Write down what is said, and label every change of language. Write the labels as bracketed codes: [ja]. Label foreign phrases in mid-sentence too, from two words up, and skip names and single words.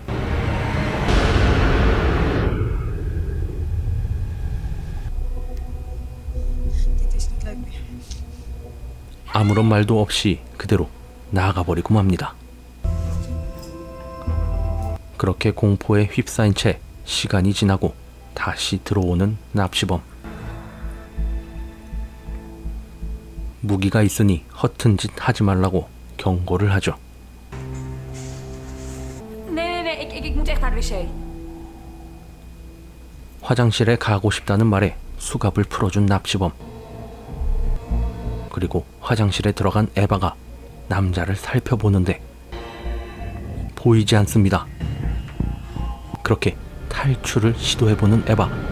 [ko] 아무런 말도 없이 그대로 나가버리고 맙니다. 그렇게 공포에 휩싸인 채 시간이 지나고 다시 들어오는 납치범. 무기가 있으니 허튼 짓 하지 말라고 경고를 하죠. [nl] Ik moet echt naar de wc. [ko] 화장실에 가고 싶다는 말에 수갑을 풀어준 납치범. 그리고 화장실에 들어간 에바가 남자를 살펴보는데 보이지 않습니다. 그렇게 탈출을 시도해보는 에바.